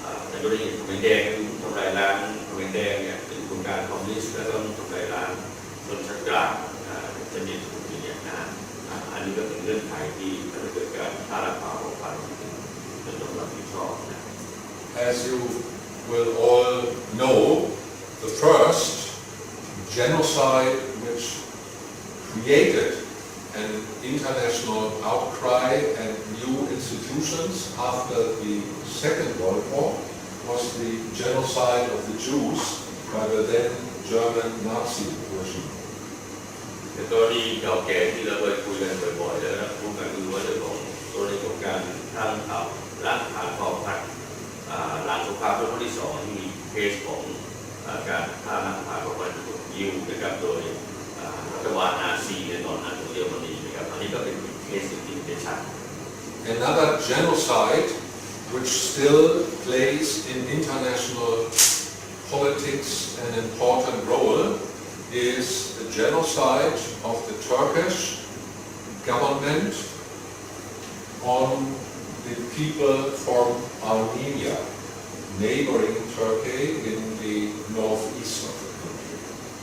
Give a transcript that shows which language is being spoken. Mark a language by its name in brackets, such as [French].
[Thai] ในกรณีทำลายแดงคือทำลายล้างทำลายแดงเนี่ยเป็นโครงการคอมมิวนิสต์แล้วก็ทำลายล้างชนชั้นกลางจะมีทุกอย่างเนี่ยอันนี้ก็เป็นเงื่อนไขที่ทำให้เกิดการฆ่าล้างเผ่าของพันธุ์จนต้องรับผิดชอบนะ [English] As you will all know, the first genocide which created an international outcry and new institutions after the Second World War was the genocide of the Jews by the then German Nazi regime. [Thai] ในกรณีเก่าแก่ที่เราเคยคุยกันบ่อยๆแล้วนะพูดกันคือว่าเรื่องของกรณีของการฆ่าล้างเผ่าพันธุ์หลังสงครามโลกครั้งที่สองที่มีเคสของการฆ่าล้างเผ่าพันธุ์ยิวนะครับโดยรัฐบาลนาซีในตอนนั้นของเยอรมนีนะครับอันนี้ก็เป็นเคสที่เป็นชัด [English] Another genocide which still plays in international politics an important role is the genocide of the Turkish government on the people from Armenia, neighboring Turkey in the northeast of the country.